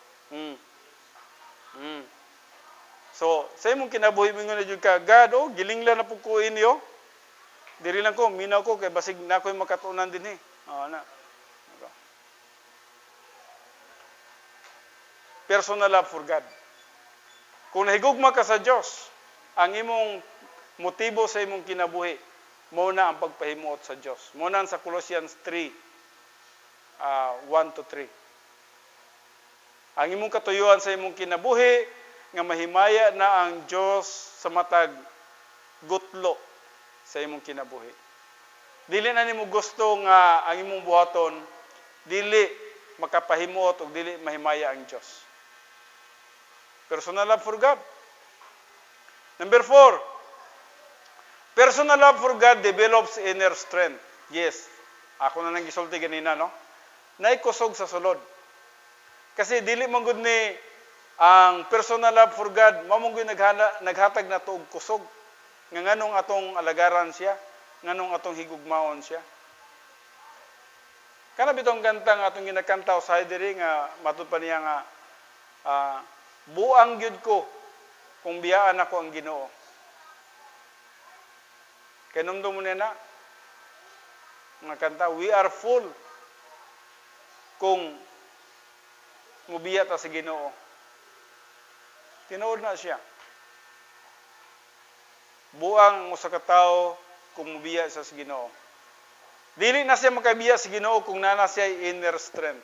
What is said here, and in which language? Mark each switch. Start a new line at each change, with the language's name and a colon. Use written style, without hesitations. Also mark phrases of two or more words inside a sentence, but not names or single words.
Cebuano: So, sa imong kinabuhi mingon na jud ka, God, gilinglan na pud ko inyo. Diri lang ko, minaw ko kay basig na ko'y makatunan dinhi.
English: Na. Personal love for God.
Cebuano: Kung nahigugma ka sa Dios, ang imong motibo sa imong kinabuhi, mao na ang pagpahimuot sa Dios. Mao na sa Colossians 3, 1-3. Ang imong katuyuan sa imong kinabuhi, nga mahimaya na ang Dios sa matag gutlo sa imong kinabuhi. Dili na nimo gusto nga ang imong buhaton, dili makapahimuot o dili mahimaya ang Dios.
English: Personal love for God. Number 4, personal love for God develops inner strength. Yes,
Cebuano: ako na nang gisulti ganina, no? Naikusog sa sulod. Kasi dili man gud ni ang
English: personal love for God,
Cebuano: mao man gud naghatag na to og kusog. Nga nganong atong alagaran siya, nganong atong higugmaon siya. Kana bitong kanta nga atong ginakanta usahay diri nga matud pa niya nga buang gyud ko kung biyaan ako ang Ginoo. Kay numdum mo na nga kanta,
English: we are full
Cebuano: kung mubiya ta sa Ginoo. Tinuod na siya. Buang usa ka tawo kung mubiya sa Ginoo. Dili na siya makabiya sa Ginoo kung nana siya
English: inner strength.